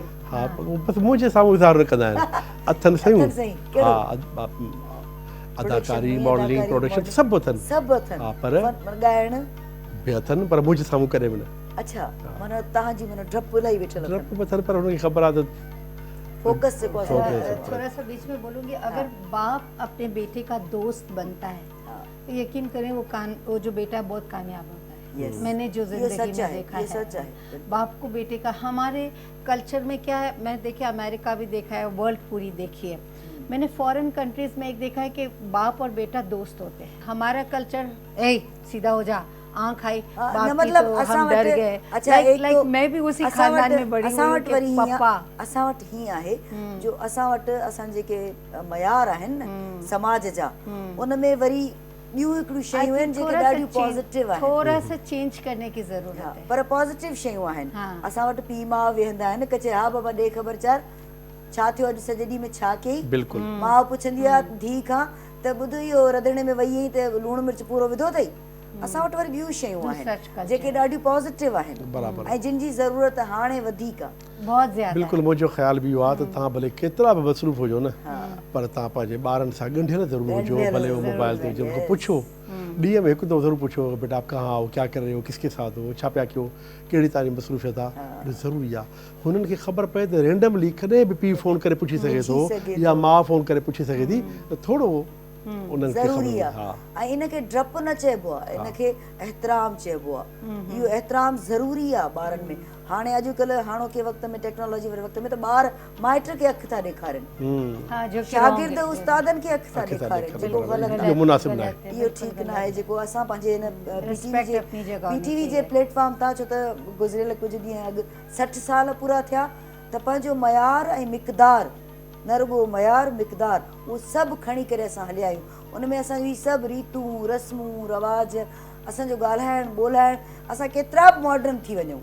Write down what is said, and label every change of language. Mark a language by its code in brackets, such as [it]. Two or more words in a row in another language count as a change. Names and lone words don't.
[sd] हा बसि मुंहिंजे साम्हूं इज़हार न कंदा आहिनि, अथनि सयूं। हा अदाकारी, मॉडलिंग, प्रोडक्शन सभु अथनि। सभु अथनि, हा पर ॻाइण बि अथनि, पर मुंहिंजे साम्हूं करे बि न। अच्छा, माना तव्हांजी माना डपु इलाही वेठल अथनि। डपु बि अथनि, पर हुनखे ख़बर आहे त [ur] فوکس سے کو تھوڑا سا بیچ میں بولوں گی، اگر باپ اپنے بیٹے کا دوست بنتا ہے تو یقین کریں وہ جو بیٹا بہت کامیاب ہوتا ہے. Yes. میں نے جو ये जिंदगी सच में है, देखा ये है سچ ہے. باپ کو بیٹے کا. ہمارے کلچر میں کیا ہے، میں دیکھیے امریکہ بھی دیکھا ہے، ورلڈ پوری دیکھی ہے. میں نے [en] foreign countries [ur] میں ایک دیکھا ہے کہ باپ اور بیٹا دوست ہوتے ہیں. ہمارا کلچر اے سیدھا ہو جا، آنکھ آئی हाँ, बाप न की मतलब तो [sd] असां [ur] ہم ڈر [sd] वटि- [ur] गए। اچھا، ایک लाइक तो میں بھی اسی [sd] असां [ur] खानदान [sd] वटि- [ur] میں بڑی [sd] असां [ur] हुई [sd] वटि [ur] कि [sd] वरी हीअं- पप्पा असां वटि हीअं आहे जो असां वटि असां जेके मयार आहिनि न समाज जा, उन में वरी ॿियूं हिकिड़ियूं शयूं आहिनि जेके ॾाढियूं पॉज़िटिव आहिनि। [ur] تھوڑا سا چینج کرنے کی ضرورت [sd] हा, [ur] है। [sd] पर पॉज़िटिव शयूं आहिनि। [ur] हाँ। [sd] असां वटि पीउ माउ वेहंदा आहिनि, कचे हा बाबा ॾे ख़बर चार छा थियो अॼु सॼे ॾींहं में छा कयई। बिल्कुलु। माउ पुछंदी आहे धीउ खां त ॿुध इहो रंधिणे में वई आहीं त लूणु मिर्च पूरो विधो अथई। असां वटि वरी ॿियूं शयूं [ur] दूसरा [sd] आहिनि culture जेके ॾाढियूं पॉज़िटिव आहिनि बराबरि। ऐं जिन जी ज़रूरत हाणे वधीक आहे। [ur] بہت زیادہ [sd] बिल्कुलु मुंहिंजो ख़्याल बि इहो आहे त तव्हां भले केतिरा बि मसरूफ़ हुजो न, पर तव्हां पंहिंजे ॿारनि सां ॻंढियल ज़रूरु हुजो, ॻंढियल भले उहो मोबाइल ते हुजे, उनको पुछो ॾींहं में हिकु दफ़ो ज़रूरु पुछो [ur] بیٹا آپ کہاں ہو، کیا کر رہے ہو، کس کے ساتھ ہو, [sd] छा पिया कयो, कहिड़ी तव्हांजी मसरूफ़ियत आहे, ज़रूरी आहे। हुननि खे ख़बर पए त रेंडमली कॾहिं बि पीउ फ़ोन करे पुछी सघे थो या माउ फ़ोन करे पुछी सघे थी, त थोरो उन्हनि खे ज़रूरी ख़बर आहे। हा ऐं इनखे डपु न चइबो आहे, इनखे एतिराम चइबो आहे। इहो एतिराम ज़रूरी आहे ॿारनि में। हाणे अॼुकल्ह हाणोके वक़्त में टेक्नोलॉजी वारे वक़्त में त ॿार माइट खे अखि था ॾेखारनि, [ur] ہاں، جو کہ शागिर्द wrong है। [sd] उस्तादनि खे अखि था अखि था ॾेखारनि, ॾेखारनि, जेको बराबरि। ग़लति इहो मुनासिब न आहे। [ur] غلط ہے, [sd] इहो बिल्कुल ठीकु न [ur] गलत [sd] आहे। जेको असां पंहिंजे हिन [ur] Respect اپنی جگہ ہونی [sd] पीटीवी जे [ur] चाहिए। [sd] प्लेटफॉर्म तां, छो त गुज़िरियल कुझु ॾींहं अॻु 60 साल पूरा थिया, त पंहिंजो मयार ऐं मिक़दार, न रुॻो मयार मिक़दार, उहो सभु खणी करे असां हलिया आहियूं। उन में असांजी सभु रीतूं रस्मूं रवाज, असांजो ॻाल्हाइणु ॿोलाइणु, असां केतिरा बि मॉडर्न थी वञूं